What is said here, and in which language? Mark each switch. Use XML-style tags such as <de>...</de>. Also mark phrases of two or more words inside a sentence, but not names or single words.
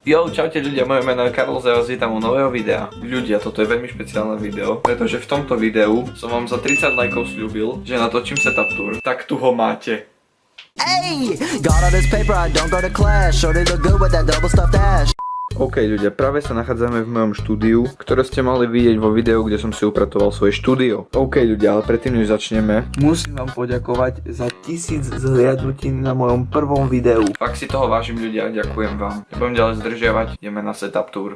<sk>Jo, čaute ľudia, moje meno je Karol, za vás vítam u nového videa. Ľudia, toto je veľmi špeciálne video, pretože v tomto videu som vám za 30 lajkov sľúbil, že natočím</sk> <en>setup tour.</en> <sk>Tak tu ho máte.</sk> <en>Hey, got all this paper, I don't go to class. Shorty look good with that double stuffed ass.</en> <sk>OK ľudia, práve sa nachádzame v mojom štúdiu, ktoré ste mali vidieť vo videu, kde som si upratoval svoje štúdio. OK ľudia, ale predtým než začneme, musím vám poďakovať za 1000 zhliadnutí na mojom prvom videu. Fakt si toho vážim ľudia, ďakujem vám. Nebudem ďalej zdržiavať, ideme na</sk> <en>setup tour.</en>